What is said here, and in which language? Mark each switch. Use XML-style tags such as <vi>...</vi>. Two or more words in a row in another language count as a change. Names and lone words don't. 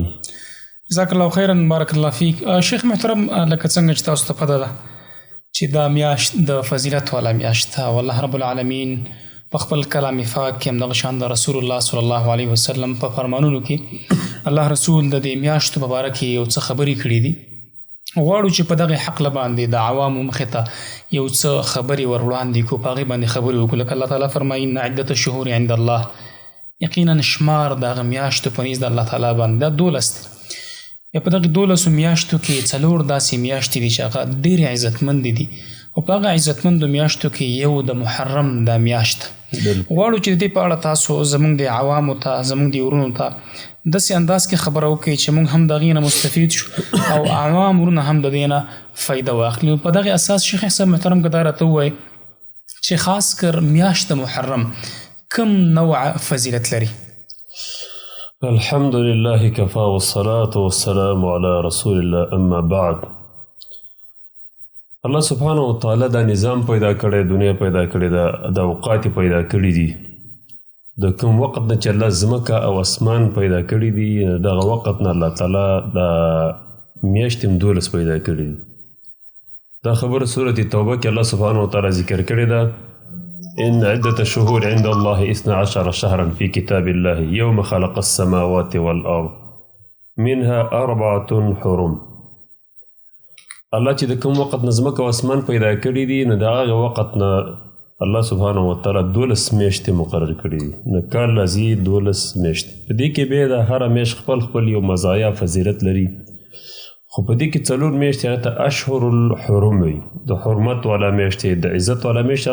<ar>جزاک الله خیرا، بارک الله فیک.</ar> <ps>شیخ محترم، لکه څنګه چې تاسو ته پته ده چې دا میاشت د فضیلت والا میاشت او</ps> <ar>الله رب العالمین</ar> <ps>په خپل کلام پاک کې همدغه شان د</ps> <ar>رسول الله صلی الله علیه وسلم</ar> <ps>په فرمانونو کې الله رسول د دې میاشتو په باره کې یو څه خبرې کړي دي. غواړو چې په دغه حقله باندې د عوامو مخې ته یو څه خبرې ور وړاندې کړو، په هغې باندې خبرې وکړو. لکه الله تعالی فرمایي</ps> <ar>ان عدت الشهور عند الله،</ar> <ps>یقینا شمار د هغه میاشتو په نزد</ps> <ar>الله تعالی</ar> <ps>باندې دا 12 دی. یا په دغه 12 میاشتو کې 4 داسې میاشتې دي چې هغه ډېرې عزتمندې دي او په هغه عزتمندو میاشتو کې یو د محرم دا میاشت. غواړو چې د دې په اړه تاسو زموږ د عوامو ته، زموږ د ورونو ته داسې انداز کې خبره وکړئ چې موږ هم د هغې نه مستفید شو او عوام ورونه هم د دې نه فایده واخلي. په دغې اساس شیخ صاحب محترم که دا راته ووایي چې خاص کر میاشت د محرم کوم نوع فضیلت لري؟</ps> <ar>الحمد لله كفى والصلاة والسلام على رسول الله، اما بعد. الله سبحانه وتعالی</ar> <ps>دا نظام پیدا کړی، دنیا پیدا کړی ده، د اوقات پیدا کړي دي. د کوم وخت نه چې الله ځمکه او اسمان پیدا کړي دي دغه وخت نه</ps> <ar>الله تعالی</ar> <ps>د میاشتې هم 12 پیدا کړي دي. دا خبره سورة توبه کې الله سبحانه وتعالی ذکر کړې ده</ps> <ar>ان عدة الشهور عند الله 12 شهرا في كتاب الله يوم خلق السماوات والأرض منها 4 حرم.</ar> <ps>الله چې د کوم وخت نه ځمکه او اسمان پیدا کړي دي نو د هغه وخت نه</ps> <ar>الله سبحانه وتعالی</ar> <ps>12 میاشتې مقرر کړي دي. نو کال لازي 12 میاشتې، په دې کې بیا د هره میاشت خپل یو مزایا فضیلت لري، خو په دې کې 4 میاشتې هغه ته</ps> <ar>اشهر الحرم</ar> <ps>وي، د حرمت والا میاشتې، د عزت والا میاشتې.</ps>